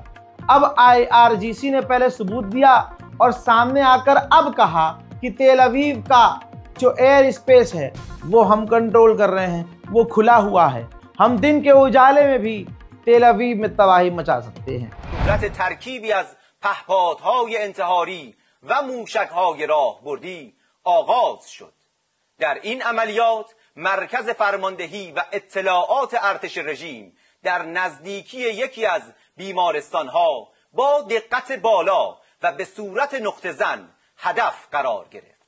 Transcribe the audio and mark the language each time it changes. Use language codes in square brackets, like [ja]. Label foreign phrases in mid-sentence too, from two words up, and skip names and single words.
[hi] अब IRGC ने पहले सबूत दिया और सामने आकर अब कहा कि तेल अवीव का जो एयर स्पेस है वो हम कंट्रोल कर रहे हैं, वो खुला हुआ है, हम दिन के उजाले में भी तेल अवीव में तबाही मचा सकते हैं। [fa] तरकीबी از پهپادهای انتحاری و موشک‌های راهبردی آغاز شد. در این عملیات مرکز فرماندهی و اطلاعات ارتش رژیم در نزدیکی یکی از بیمارستان‌ها با دقت بالا و به صورت نقطه زن هدف قرار گرفت.